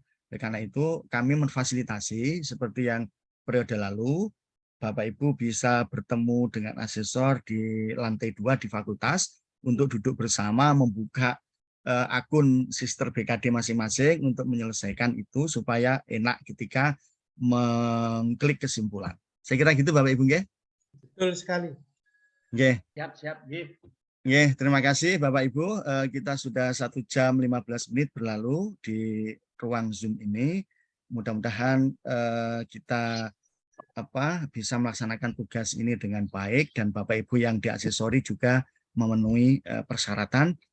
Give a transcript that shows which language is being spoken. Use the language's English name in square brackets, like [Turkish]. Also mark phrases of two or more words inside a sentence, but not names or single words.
[Indonesian] Karena itu kami memfasilitasi seperti yang periode lalu, Bapak Ibu bisa bertemu dengan asesor di lantai 2 di fakultas untuk duduk bersama membuka akun sister BKD masing-masing untuk menyelesaikan itu supaya enak ketika mengklik kesimpulan. Saya kira gitu Bapak Ibu nggih. Betul sekali. Nggih. Siap, nggih. Nggih, terima kasih Bapak Ibu. Kita sudah 1 jam 15 menit berlalu di ruang Zoom ini. Mudah-mudahan kita bisa melaksanakan tugas ini dengan baik dan Bapak Ibu yang diaksesori juga memenuhi persyaratan.